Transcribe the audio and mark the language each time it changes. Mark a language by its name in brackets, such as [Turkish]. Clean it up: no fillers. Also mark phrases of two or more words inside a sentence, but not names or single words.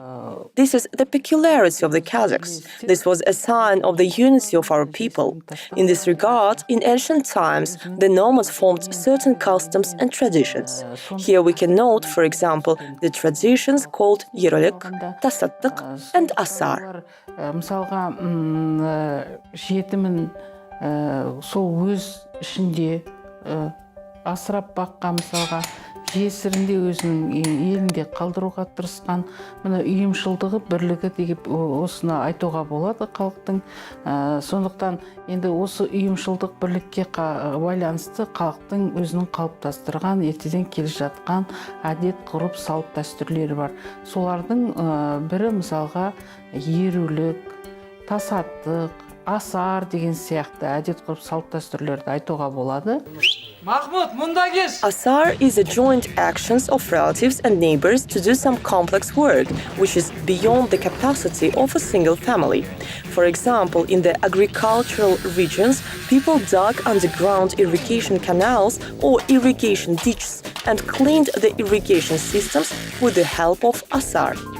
[English] This is the peculiarity of the Kazakhs. This was a sign of the unity of our people. In this regard, in ancient times, the nomads formed certain customs and traditions. Here we can note, for example, the traditions called Yerolik, Tasattık, and Asar. [Kazakh] Мысалға, жетімін сол өз ішінде асырап баққан, мысалға, жесірінде өзінің елінде қалдыруға тырысқан, мына ұйымшылдығы, бірлігі деп осыны айтуға болады халықтың. Сондықтан енді осы ұйымшылдық бірлікке байланысты халықтың өзінің қалыптастырған, ертеден келе жатқан әдет, ғұрып, салт дәстүрлері бар. Солардың бірі мысалға ерулік, тасаттық, асар деген сияқты әдет, ғұрып, салт дәстүрлерді айтуға болады. [English] Asar is the joint actions of relatives and neighbors to do some complex work, which is beyond the capacity of a single family. For example, in the agricultural regions, people dug underground irrigation canals or irrigation ditches and cleaned the irrigation systems with the help of asar.